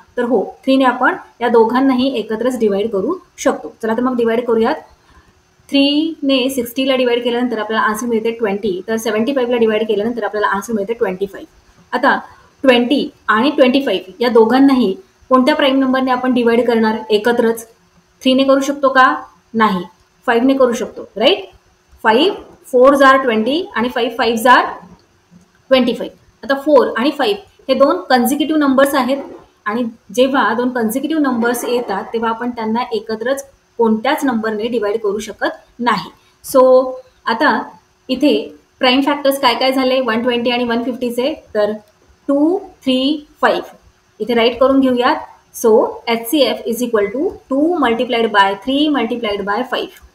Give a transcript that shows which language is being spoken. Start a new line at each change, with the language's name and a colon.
Marathi: तर हो, 3ने आपण या दोघांनाही एकत्रच डिवाइड करू शकतो. चला तर मग डिवाइड करूयात. 3ने 60ला डिवाइड केल्यानंतर आपल्याला आन्सर मिळते 20. तर 75ला डिवाइड केल्यानंतर आपल्याला आन्सर मिळते 25. आता 20 आणि 25 या दोघांनाही कोणत्या प्राईम नंबरने आपण डिवाइड करणार एकत्रच? 3ने करू शकतो का? नाही. 5ने करू शकतो, राईट?
English: 5 4s are 20 आणि 5 5s are 25.
Marathi: आता 4 आणि 5 हे दोन कन्झिक्युटिव्ह नंबर्स आहेत आणि जेव्हा दोन कन्झिक्युटिव्ह नंबर्स येतात तेव्हा आपण त्यांना एकत्रच कोणत्याच नंबरने डिवाइड करू शकत नाही. सो आता इथे प्राईम फॅक्टर्स काय काय झाले 120 आणि 150चे, तर 2, 3, 5 इथे राईट करून घेऊयात.
English: So HCF is equal to 2 multiplied by 3 multiplied by 5.